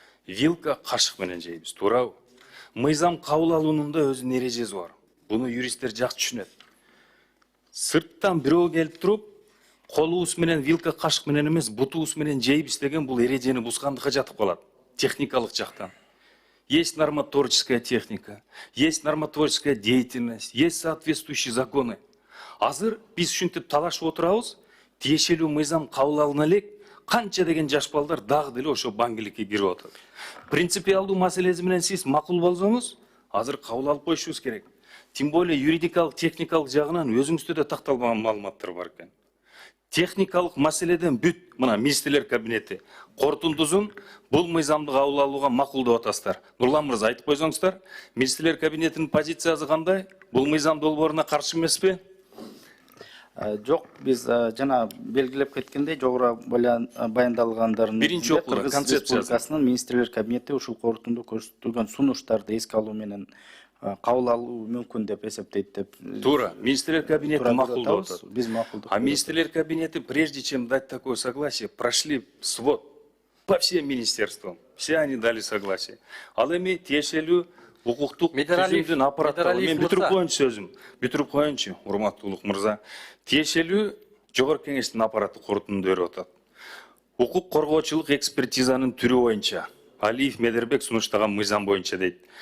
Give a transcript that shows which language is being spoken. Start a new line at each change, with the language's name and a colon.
Kyrgyz: вилка кашык менен жейбиз, туурабы? Мыйзам кабыл алуунун да өзүнүн эрежеси бар. Буну юристтер жакшы түшүнөт. Сырттан бирөө келип туруп, колубуз менен вилка кашык менен эмес, бутубуз менен жейбиз деген бул эрежени бузгандыкка жатып калат, техникалык жактан.
Russian: Есть нормотворческая техника, есть нормотворческая деятельность, есть соответствующие законы.
Kyrgyz: Азыр биз ушинтип талашып отурабыз, тиешелүү мыйзам кабыл алына элек, канча деген жаш балдар дагы деле ошо баңгиликке кирип атат. Принципиалдуу маселеси менен сиз макул болсоңуз, азыр кабыл алып коюшубуз керек.
Russian: Тем более
Kyrgyz: юридикалык, техникалык жагынан өзүңүздө да такталбаган маалыматтар бар экен. Техникалык маселеден бүт, мына министрлер кабинети корутундусун бул мыйзамды кабыл алууга макулдоп атасыздар. Нурлан мырза, айтып койсоңуздар, министрлер кабинетинин позициясы кандай? Бул мыйзам долбооруна каршы эмеспи? Жок, биз жана белгилеп кеткендей, жогору баяндалгандардын Биринчи окууда Кыргыз концепциясы. Республикасынын министрлер кабинети ушул корутунду көрсөтүлгөн сунуштарды эске алуу менен кабыл алуу мүмкүн деп эсептейт деп. Туура, министрлер кабинети макулдоп атат. Биз макулдук. А министрлер кабинети,
Russian: прежде чем дать такое согласие, прошли свод по всем министерствам. Все они дали согласие.
Kyrgyz: Ал эми тиешелүү укуктук түзүмдүн аппараттары. Мен бүтүрүп коеюнчу, урматтуу Улук мырза. Тиешелүү жогорку кеңештин аппараты корутунду берип атат. Укук коргоочулук экспертизанын түрү боюнча Алиев Медербек сунуштаган мыйзам боюнча дейт.